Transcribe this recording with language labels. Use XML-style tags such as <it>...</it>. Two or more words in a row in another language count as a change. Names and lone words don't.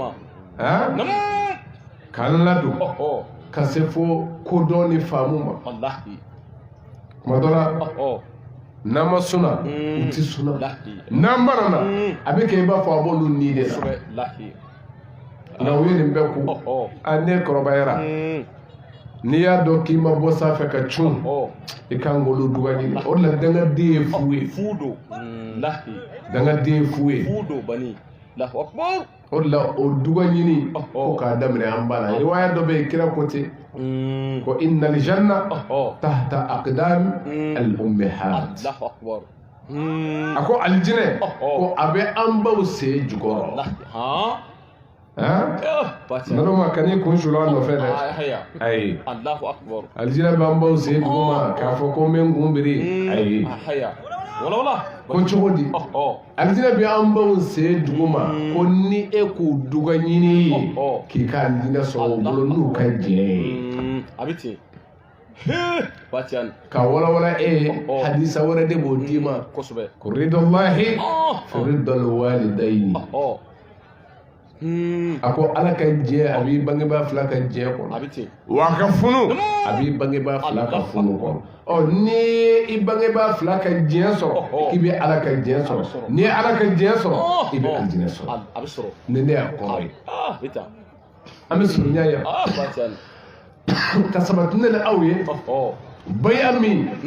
<bm>k'an ladon ka se fo kodɔn ni faamu ma kuma dɔ la n'an ma suna u ti suna n'an banana a bɛ kɛ i b'a fɔ a b'olu ni de la nka u ye nin bɛɛ ko ne kɔrɔbayara n'i y'a dɔn k'i ma bɔ sanfɛ ka cun i kan k'olu dɔgɔ ɲini o de la dangaden ye fu ye dangaden ye fu ye o de la o dɔgɔ ɲini ko k'a daminɛ an ba la riwaya dɔ bɛ yen kira ko ten ko</bm> <ar>إن الجنة تحت أقدام الأمهات</ar> <bm>a ko alijinɛ ko a bɛ an baw sen jukɔrɔ nana ma ka n'i kun suli a nɔfɛ dɛ ayi alijinɛ b'an baw sen duguma k'a fɔ ko n bɛ n kun biri ayi ko cogo di alijinɛ bɛ an baw sen duguma ko ni e k'u dɔgɔ ɲini ye k'i ka alijinɛ sɔrɔ u bolo n'u ka jɛ ye ka walawala e hadisa wɛrɛ de b'o d'i ma ko</bm> <ar>رضا الله في رضا الوالدين</ar> <bm>a ko ala ka jɛ a b'i bangebaa fila ka jɛ kɔnɔ wa a ka funu a b'i bangebaa fila ka funu kɔnɔ ni i bangebaa fila ka jɛ sɔrɔ k'i bɛ ala ka jɛ sɔrɔ ni ala ka jɛ sɔrɔ i bɛ alijinɛ sɔrɔ ni ne y'a kɔrɔ ye an bɛ surunya yan ka sabati ne ni aw ye baya min</bm>